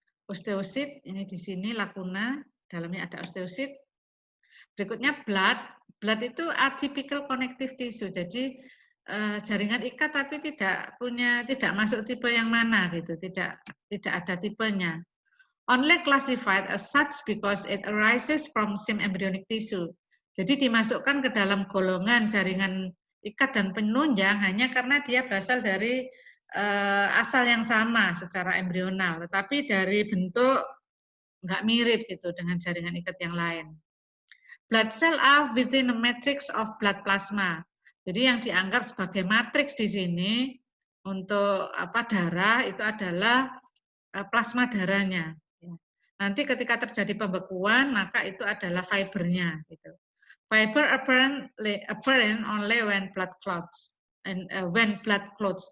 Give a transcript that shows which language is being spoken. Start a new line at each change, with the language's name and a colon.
Indonesian: Osteosit, ini di sini lakuna, dalamnya ada osteosit. Berikutnya blood. Blood itu
English: atypical connective tissue.
Indonesian: Jadi jaringan ikat tapi tidak masuk tipe yang mana gitu, tidak ada tipenya.
English: Only classified as such because it arises from same embryonic tissue.
Indonesian: Jadi dimasukkan ke dalam golongan jaringan ikat dan penunjang hanya karena dia berasal dari asal yang sama secara embrional, tetapi dari bentuk nggak mirip gitu dengan jaringan ikat yang lain.
English: Blood cell are within a matrix of blood plasma.
Indonesian: Jadi yang dianggap sebagai matriks di sini untuk darah itu adalah plasma darahnya. Nanti ketika terjadi pembekuan maka itu adalah fibernya. Gitu.
English: Fiber apparent only when blood clots. When blood clots.